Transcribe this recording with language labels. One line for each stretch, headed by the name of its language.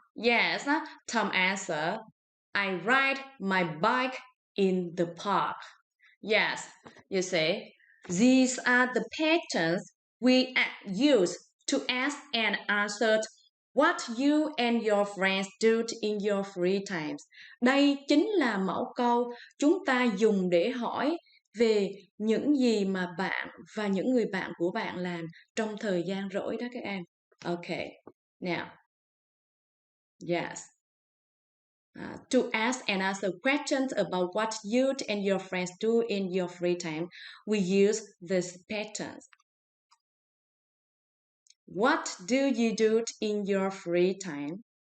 English: Yes, Tom answer, I ride my bike in the park. Yes, you see, these are the patterns we use to ask and answer what you and your friends do in your free times.
Vietnamese: Đây chính là mẫu câu chúng ta dùng để hỏi về những gì mà bạn và những người bạn của bạn làm trong thời gian rỗi đó các em.
English: Okay, now, yes. To ask and answer questions about what you and your friends do in your free time, we use these patterns. What do you do in your free time?